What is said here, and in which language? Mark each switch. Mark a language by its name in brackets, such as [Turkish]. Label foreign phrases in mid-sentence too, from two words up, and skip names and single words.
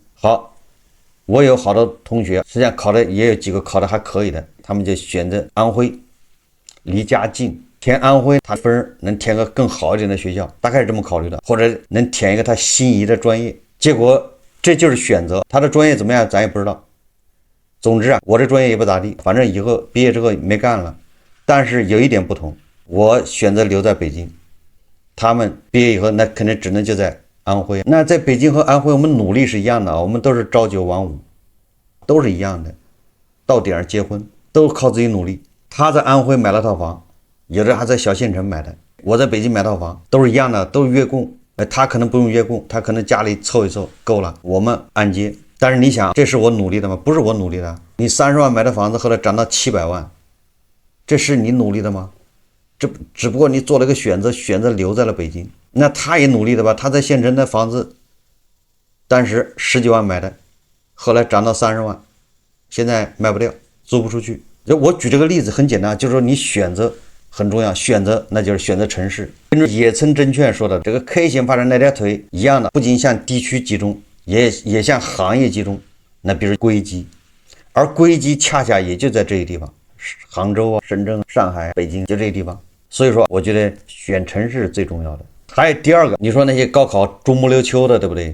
[Chinese] 好，我有好多同學，實際上考的也有幾個考的還可以的，他們就選擇安徽，離家近，填安徽他分能填個更好一點的學校，大概是這麼考慮的，或者能填一個他心儀的專業。結果這就是選擇，他的專業怎麼樣咱也不知道。總之啊，我這專業也不咋地，反正以後畢業之後沒幹了。但是有一點不同，我選擇留在北京，他們畢業以後那肯定只能就在安徽。那在北京和安徽我們努力是一樣的，我們都是朝9晚5，都是一樣的，到點結婚都靠自己努力。他在安徽買了套房，有的還在小縣城買的，我在北京買套房，都是一樣的，都是月供。他可能不用月供，他可能家裡湊一湊夠了，我們按揭。但是你想，这是我努力的嗎？不是我努力的。你30萬買的房子後來漲到700萬，這是你努力的嗎？這只不過你做了一個選擇留在了北京。那他也努力的吧？他在縣城的房子當時10幾萬買的，後來漲到30萬，現在賣不掉，租不出去。我舉這個例子很簡單，就是說你選擇很重要，選擇那就是選擇城市。跟着野村證券說的這個 K 型發展那條腿一樣的，不僅向地區集中，也向行業集中。那比如硅基，而硅基恰恰也就在這些地方，杭州啊、深圳、上海、北京，就這些地方。所以說我覺得選城市是最重要的。還有第二個，你說那些高考中不溜秋的，對不对？